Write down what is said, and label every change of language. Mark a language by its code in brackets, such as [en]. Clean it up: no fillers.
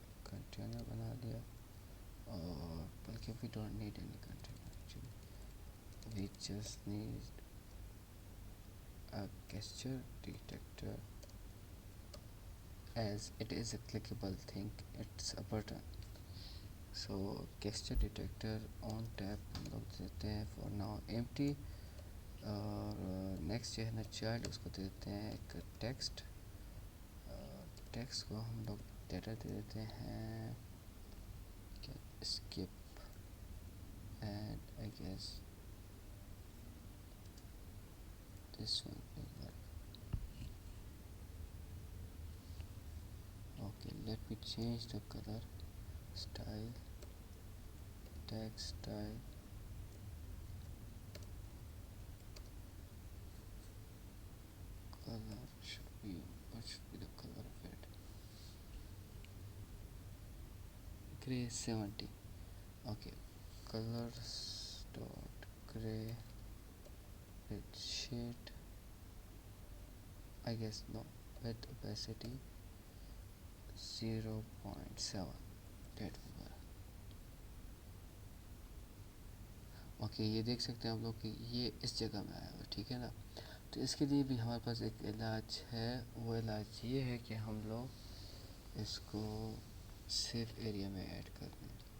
[ur] Container بنا لیا, اور بلکہ [en] We don't need any container actually, we just need a gesture detector as it is a clickable thing, it's a button. So gesture detector on tap [ur] ہم لوگ دیتے ہیں [en] for now empty. [ur] اور next جو ہے نا چائلڈ اس کو دیتے ہیں ایک ٹیکسٹ. [en] text [ur] کو ہم لوگ [en] data [ur] دے دیتے ہیں [en] Skip and I guess this one will work. Okay, let me change the color style, text style, color should be, what should be the color of it? Gray 70. Okay, colors dot gray with shade, I guess no, with opacity 0.7. that will work. [ur] Okay یہ دیکھ سکتے ہیں ہم لوگ کہ یہ اس جگہ میں آیا ہوا. ٹھیک ہے نا. تو اس کے لیے بھی ہمارے پاس ایک علاج ہے. وہ علاج یہ ہے کہ ہم لوگ اس کو سیف ایریا میں ایڈ کر دیں.